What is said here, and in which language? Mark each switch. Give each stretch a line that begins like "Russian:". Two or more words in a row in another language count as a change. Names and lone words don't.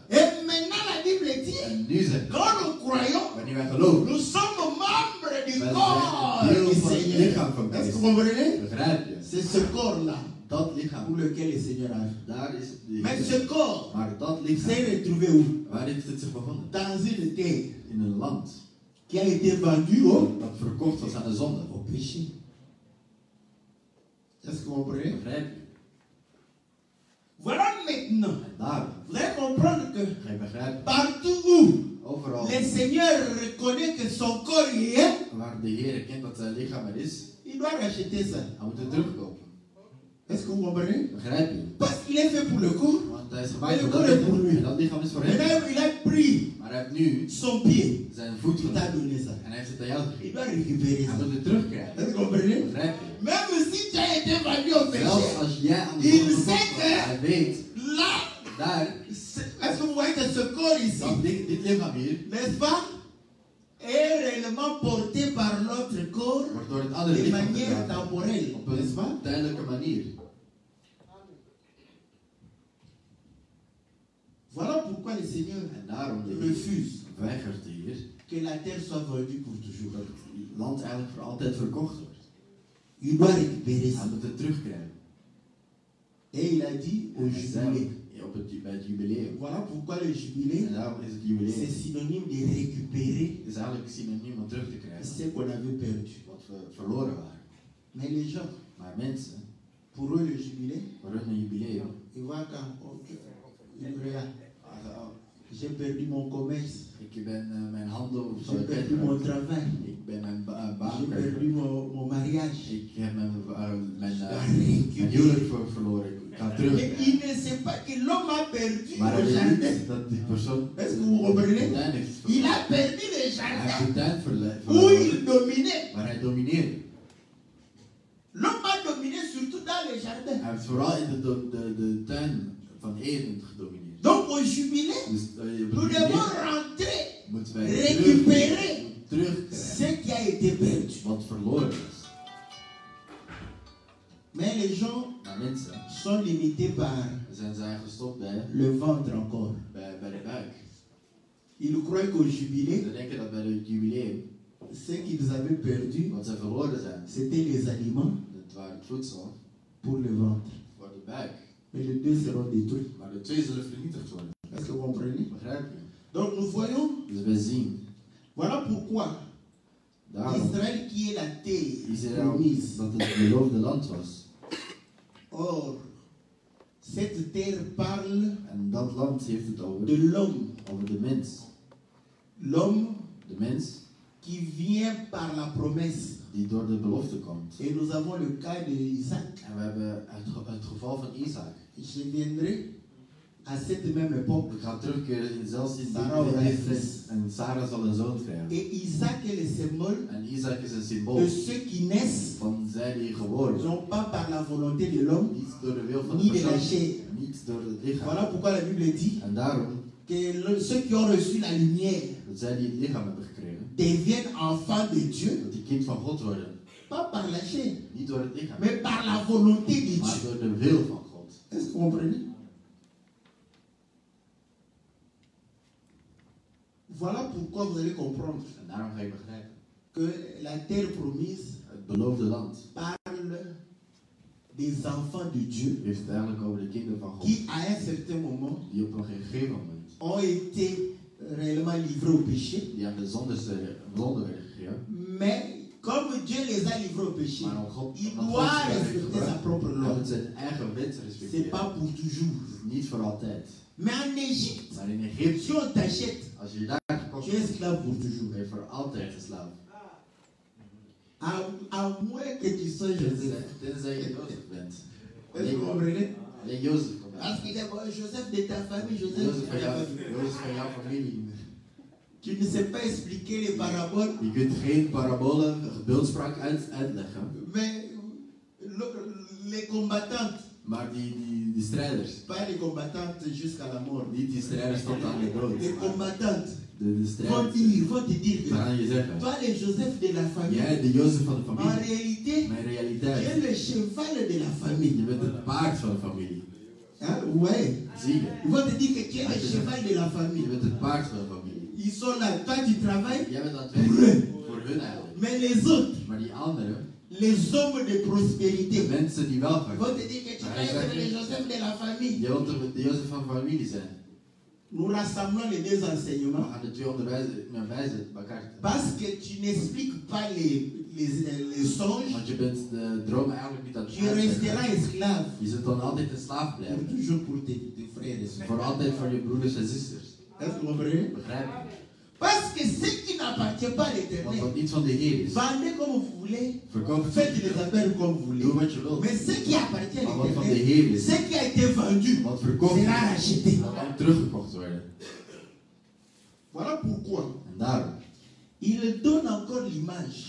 French: Et maintenant la Bible dit,
Dutch: En nu zegt hij,
French: quand nous croyons,
Dutch: wanneer wij geloven,
French: nous sommes membres du
Dutch: wij
French: corps
Dutch: zijn deel
French: du
Dutch: van het
French: Seigneur.
Dutch: lichaam van
French: Est-ce que
Dutch: Christus.
French: vous comprenez?
Dutch: Begrijp je?
French: C'est ce corps-là
Dutch: Dat
French: pour
Dutch: lichaam,
French: lequel le Seigneur a fait.
Dutch: daar is de
French: Mais
Dutch: Heer.
French: ce corps
Dutch: Maar dat
French: s'est
Dutch: lichaam,
French: retrouvé où?
Dutch: waar heeft het zich bevonden?
French: Dans une terre
Dutch: In een land
French: qui a été vendue
Dutch: dat verkocht was aan de zonde.
French: au péché. Est-ce que vous comprenez?
Dutch: Begrijp je?
French: Voilà maintenant.
Dutch: En daarom
French: Vous allez comprendre que
Dutch: ga je begrijpen,
French: partout où
Dutch: overal
French: le Seigneur reconnaît que son corps y est,
Dutch: waar de Heer erkent dat zijn lichaam er is,
French: il doit racheter ça.
Dutch: hij moet het terugkopen.
French: Est-ce que vous comprenez?
Dutch: Begrijp je?
French: Parce qu'il est fait pour le corps.
Dutch: Want hij is Maar gemaakt
French: le
Dutch: voor
French: corps
Dutch: dat
French: est pour
Dutch: lichaam.
French: lui.
Dutch: En dat lichaam is voor hem.
French: Maintenant, il a pris
Dutch: Maar hij heeft nu
French: son pied.
Dutch: zijn voet
French: Il t'a
Dutch: genomen.
French: donné ça.
Dutch: En hij heeft het aan jou
French: Il
Dutch: gegeven.
French: doit récupérer
Dutch: Hij
French: ça.
Dutch: moet het terugkrijgen.
French: Est-ce que vous comprenez?
Dutch: Begrijp je?
French: Même si tu as été vendu au
Dutch: Zelfs
French: péché,
Dutch: als jij aan de
French: Il
Dutch: grond
French: sait
Dutch: gekocht
French: que-
Dutch: wordt, hij weet,
French: là,
Dutch: daar,
French: est-ce que vous voyez que ce corps ici,
Dutch: dat dit lichaam hier,
French: n'est-ce pas, est réellement porté par l'autre corps
Dutch: wordt door het andere
French: de
Dutch: lichaam
French: manière
Dutch: gedragen.
French: temporelle,
Dutch: Op
French: n'est-ce pas?
Dutch: een tijdelijke manier.
French: Voilà pourquoi le Seigneur
Dutch: En daarom
French: refuse
Dutch: weigert de Heer
French: que la terre soit vendue pour toujours.
Dutch: dat het land eigenlijk voor altijd verkocht wordt.
French: Il doit récupérer
Dutch: Hij
French: ça.
Dutch: moet het terugkrijgen.
French: Et il a dit au
Dutch: En hij
French: jubilé.
Dutch: zei bij het jubileum.
French: Voilà pourquoi le jubilé,
Dutch: En daarom is het
French: c'est
Dutch: jubileum
French: synonyme de récupérer
Dutch: is eigenlijk synoniem om terug te krijgen
French: ce qu'on avait perdu.
Dutch: wat we verloren waren.
French: Mais les gens,
Dutch: Maar mensen,
French: pour eux, le jubilé,
Dutch: voor hun een jubileum,
French: ils voient quand ils regardent. J'ai perdu mon commerce,
Dutch: ik ben mijn handel of zo
French: j'ai perdu mon
Dutch: kwijtgeraakt.
French: travail,
Dutch: Ik ben mijn baan
French: j'ai perdu
Dutch: kwijtgeraakt.
French: mon mariage.
Dutch: Ik heb mijn
French: récupérer.
Dutch: huwelijk verloren. Ik ga
French: Mais
Dutch: terug.
French: il ne sait pas que l'homme a perdu
Dutch: Maar
French: le
Dutch: hij
French: jardin.
Dutch: weet niet dat die persoon
French: Est-ce que vous comprenez?
Dutch: de tuin heeft
French: Il
Dutch: verloren.
French: a perdu le
Dutch: Hij
French: jardin
Dutch: heeft de tuin
French: où
Dutch: verloren.
French: il dominait.
Dutch: Maar hij domineerde.
French: L'homme a dominé surtout dans le jardin.
Dutch: Hij heeft vooral in de tuin van Eden gedomineerd.
French: Donc au jubilé,
Dutch: Dus op
French: nous
Dutch: het
French: devons
Dutch: jubileum
French: rentrer,
Dutch: moeten wij
French: récupérer
Dutch: terugkrijgen
French: ce qui a été perdu.
Dutch: wat verloren is.
French: Mais les gens
Dutch: Maar mensen
French: sont limités par
Dutch: zijn gestopt bij
French: le ventre encore.
Dutch: de buik.
French: Ils croient qu'au jubilé,
Dutch: Ze denken dat bij het jubileum,
French: ce qu'ils avaient perdu,
Dutch: wat ze verloren zijn,
French: c'était les aliments
Dutch: dat waren het voedsel
French: pour le ventre.
Dutch: voor de buik.
French: Mais les deux seront détruits.
Dutch: Maar de twee zullen vernietigd worden.
French: Est-ce que vous comprenez?
Dutch: Begrijp je?
French: Donc nous voyons,
Dutch: Dus wij zien,
French: voilà pourquoi
Dutch: daarom,
French: Israël qui est la terre
Dutch: Israël,
French: promise.
Dutch: dat het beloofde land was.
French: Or, cette terre parle
Dutch: En dat land heeft het over
French: de l'homme.
Dutch: de mens.
French: L'homme
Dutch: De mens
French: qui vient par la promesse.
Dutch: die door de belofte komt.
French: Et nous avons le cas de Isaac.
Dutch: En we hebben het geval van Isaac.
French: Je viendrai à cette même époque.
Dutch: Ik ga terugkeren zelfs in
French: Sarah
Dutch: die
French: aura un
Dutch: leeftijd.
French: fils.
Dutch: En Sarah zal een zoon krijgen.
French: Et Isaac est le symbole
Dutch: En Isaac is een symbool
French: de ceux qui naissent,
Dutch: van zij die geboren worden.
French: non pas par la volonté de l'homme,
Dutch: Niet door de wil van de
French: ni de la
Dutch: persoon,
French: chair.
Dutch: niet door het lichaam.
French: Voilà pourquoi la Bible dit
Dutch: En daarom
French: que ceux qui ont reçu la lumière
Dutch: dat zij die het lichaam hebben gekregen,
French: deviennent enfants de Dieu,
Dutch: dat die kind van God worden.
French: pas par la chair,
Dutch: Niet door het lichaam,
French: mais par la volonté de
Dutch: maar
French: Dieu.
Dutch: door de wil van God.
French: Est-ce que vous comprenez? Voilà pourquoi vous allez comprendre
Dutch: En daarom ga je begrijpen.
French: que la terre promise
Dutch: Het beloofde land
French: parle des enfants de Dieu
Dutch: heeft het eigenlijk over de kinderen van God.
French: qui, à un certain moment,
Dutch: Die op een gegeven moment,
French: ont été réellement livrés au péché.
Dutch: die aan de zonde werden gegeven.
French: Mais comme Dieu les a livrés au péché,
Dutch: Maar om God,
French: il
Dutch: omdat
French: doit
Dutch: God ze heeft
French: respecter sa
Dutch: gebracht,
French: propre
Dutch: hij
French: loi.
Dutch: moet zijn eigen wet
French: C'est
Dutch: respecteren.
French: pas pour toujours.
Dutch: Niet voor altijd.
French: Mais en Égypte,
Dutch: Maar in Egypte,
French: si on t'achète,
Dutch: als je daar gekocht
French: tu es
Dutch: wordt,
French: esclave pour toujours.
Dutch: ben je voor altijd geslaafd.
French: À moins que tu sois Joseph.
Dutch: Tenzij je Jozef bent.
French: Est-ce que vous comprenez?
Dutch: Alleen Jozef komt uit.
French: Parce qu'il est bon, Joseph de ta famille, Joseph de
Dutch: Jozef
French: ta
Dutch: van jou-
French: famille.
Dutch: Jozef van jouw familie.
French: Tu ne sais pas expliquer les paraboles,
Dutch: Je kunt geen parabolen, beeldspraak uitleggen.
French: mais les combattantes,
Dutch: Maar die strijders,
French: pas les combattantes jusqu'à la mort,
Dutch: niet die strijders tot aan de dood.
French: les combattantes
Dutch: De
French: vont
Dutch: strijders,
French: te dire que
Dutch: ze gaan je zeggen.
French: toi, les Joseph de la famille,
Dutch: Jij, de Jozef van de
French: en
Dutch: familie,
French: réalité,
Dutch: mijn
French: tu
Dutch: realiteit.
French: es le cheval de la famille.
Dutch: Je bent het paard van de familie.
French: Hein? Ouais.
Dutch: Zie je?
French: Ils vont te dire que tu es le cheval de la
Dutch: Je
French: famille.
Dutch: bent het paard van de familie.
French: Ils sont là, toi tu travailles,
Dutch: Jij bent aan het werken voor hun eigenlijk.
French: mais les autres,
Dutch: Maar die anderen,
French: les hommes de prospérité,
Dutch: de mensen die wel
French: vont
Dutch: gaan.
French: te dire que tu vas être le Joseph de la famille.
Dutch: Je wilt toch de Jozef van de familie zijn.
French: Nous rassemblons les deux
Dutch: We
French: enseignements
Dutch: gaan de twee onderwijzen bij elkaar.
French: parce que tu n'expliques pas les songes,
Dutch: Want je bent de dromen eigenlijk niet aan het
French: tu resteras
Dutch: uitleggen.
French: esclave
Dutch: Je zult dan altijd een slaaf
French: pour
Dutch: blijven.
French: toujours pour tes frères et sœurs.
Dutch: Voor altijd voor je broeders en zusters.
French: Est-ce que vous comprenez?
Dutch: Begrijp je?
French: Parce que ce qui n'appartient pas à
Dutch: Want
French: l'Éternel,
Dutch: wat niet van de Heer is,
French: vendez comme vous voulez,
Dutch: verkoop het
French: faites les affaires comme vous voulez.
Dutch: Doe wat je wilt.
French: Mais ce qui appartient à
Dutch: Maar wat van de
French: l'Éternel,
Dutch: Heer is,
French: ce qui a été vendu,
Dutch: wat verkocht is,
French: sera racheté.
Dutch: dat kan teruggekocht worden.
French: Voilà pourquoi
Dutch: En daarom
French: il donne encore l'image